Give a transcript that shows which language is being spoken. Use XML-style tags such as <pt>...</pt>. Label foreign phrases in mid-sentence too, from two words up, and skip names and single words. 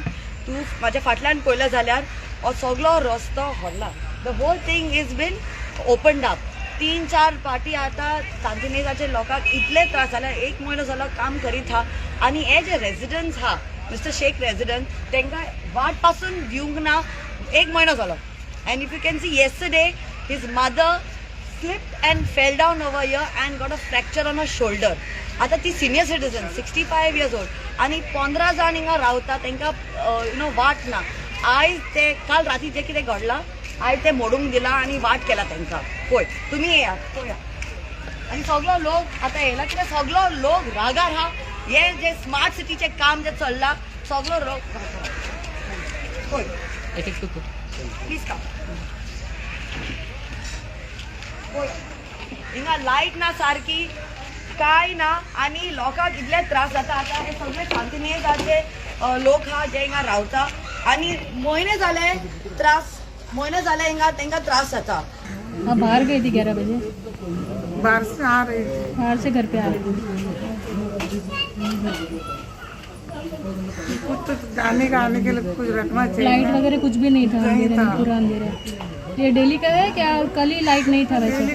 <kok>तूं म्हाज्या फाटल्यान पळयलें जाल्यार हो सगळो रस्तो व्हडला।</kok> <en>the whole thing is been opened up</en> <kok>3-4 पाटी आतां सांतिनेजाचे लोकांक इतले त्रास जाला। 1 म्हयनो जालो काम करीत हा आनी हे जे रेजिडंट्स हा मिस्टर शेख रेजिडंट तांकां वाट पासून दिवंक ना 1 म्हयनो जालो।</kok> <en>and if you can see yesterday his mother slipped and fell down over here and got a fracture on her shoulder.</en> <kok>आता ती</kok> <en>senior citizen 65 years old</en> <kok>आणि 15 जाण हिंगा रावता तांकां वाट ना। आयज ते काल राती जे कितें घडलां आयज ते मोडूंक दिला आनी वाट केला तांकां। पळय तुमी येयात पळया। आनी सगळो लोक आतां येयला कित्याक सगळो लोक रागार हा। हे जे स्मार्ट सिटीचें काम जे चल्लां सगळो लोक पळय एक एक</kok> <en>please come.</en> <kok>हिंगा लायट ना सारकी काय ना आनी लोकांक इतले त्रास जाता। आतां हे सगळे सांतिनेजाचे लोक हा जे हिंगा रावता आनी म्हयने जाले हिंगा तांकां त्रास जाता।</kok> <hi>हाँ, बाहर गई थी 11 बजे। बाहर से आ रही थी। बाहर से घर पे आ रही थी। कुछ तो जाने का आने के लिए कुछ रखना चाहिए। लाइट वगैरह कुछ भी नहीं था, अंधेरे में पूरा अंधेरा। ये डेली का है क्या? कल ही लाइट नहीं था वैसे।</hi>